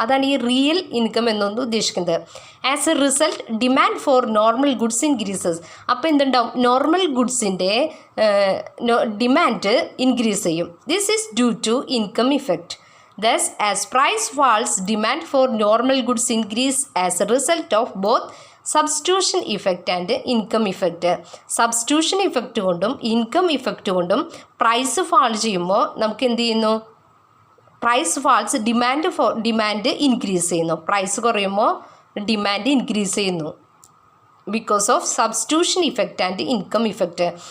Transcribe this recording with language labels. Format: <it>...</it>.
<ml>അതാണ് ഈ real income എന്നൊന്ന് ഉദ്ദേശിക്കുന്നത്.</ml> <en>As a result demand for normal goods increases.</en> <ml>അപ്പോൾ എന്തുണ്ടാവും? നോർമൽ ഗുഡ്സിൻ്റെ ഡിമാൻഡ് ഇൻക്രീസ് ചെയ്യും.</ml> <en>This is due to income effect. Thus, as price falls, demand for normal goods increase as a result of both substitution effect and income effect.</en> <ml>Substitution effect കൊണ്ടും income effect കൊണ്ടും price fall ചെയ്യുമ്പോൾ നമുക്ക് എന്ത് ചെയ്യുന്നു? Price false demand increase ചെയ്യുന്നു. Price കുറയുമ്പോൾ demand increase ചെയ്യുന്നു</ml> <en>Because of substitution effect and income effect.</en>